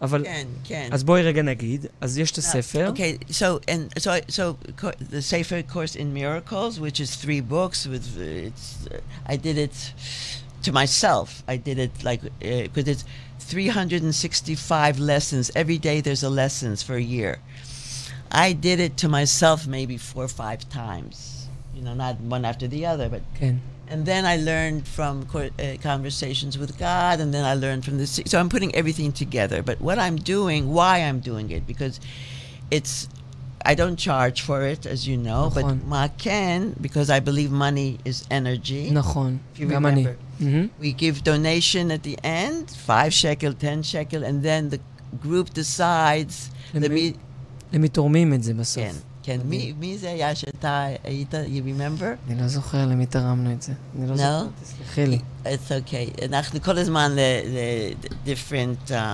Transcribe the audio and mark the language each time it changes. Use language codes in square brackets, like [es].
[he] אבל, אז בואי רגע נגיד, אז יש את הספר. [en] Okay, so the Sefer Course in Miracles, which is 3 books, I did it to myself. I did it like, because it's 365 lessons. Every day there's a lessons for a year. I did it to myself maybe 4 or 5 times. You know, not one after the other, but... Okay. And then I learned from Conversations with God, and then I learned from this. So I'm putting everything together. But what I'm doing, why I'm doing it, because it's... I don't charge for it, as you know, but [he] ma ken, [en] because I believe money is energy. [he] נכון. [en] If you remember. We give donation at the end, 5 shekel, 10 shekel, and then the group decides... [he] למי תורמים את זה בסוף. כן, כן. מי זה היה שאתה היית, [en] you remember? [he] אני לא זוכר למי תרמנו את זה. אני לא זוכר, תסלחי לי. [en] It's okay. [he] אנחנו כל הזמן [en] different...